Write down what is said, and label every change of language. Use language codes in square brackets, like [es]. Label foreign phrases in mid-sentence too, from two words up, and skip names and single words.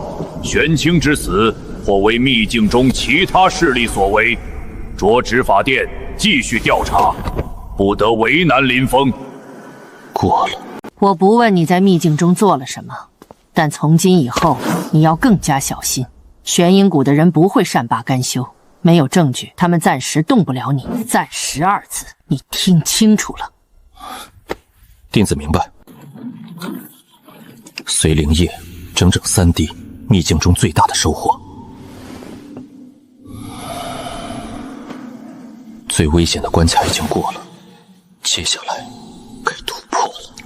[zh] 玄清之死，或為秘境中其他勢力所為，着執法殿繼續調查，不得為難林峰。過了。我不問你在秘境中做了什麼，但從今以後你要更加小心。玄陰谷的人不會善罷甘休，沒有證據，他們暫時動不了你。暫時2字，你聽清楚了。弟子明白。随灵液整整3滴，秘境中最大的收获。最危险的关卡已经过了，接下来该突破了。